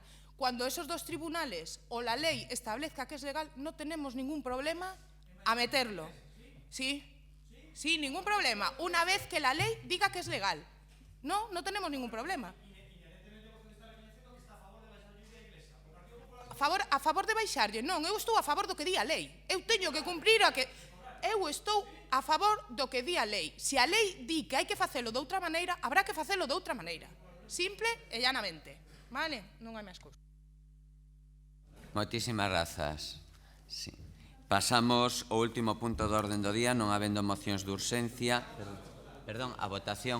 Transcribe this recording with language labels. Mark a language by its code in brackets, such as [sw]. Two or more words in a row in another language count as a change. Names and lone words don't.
[es] Cuando esos dos tribunales o la ley establezca que es legal, no tenemos ningún problema a meterlo. ¿Sí? Sí, ningún problema. Una vez que la ley diga que es legal. No tenemos ningún problema. [gl] A favor de baixarlle? Non, eu estou a favor do que di a lei. Eu teño que cumprir a que... Eu estou a favor do que di a lei. Se a lei di que hai que facelo de outra maneira, habrá que facelo de outra maneira. Simple e llanamente. Vale? Non hai máis cousa. Moitísimas grazas. Sí. Pasamos ao último punto do orden do día, non habendo mocións de urxencia. Perdón, a votación.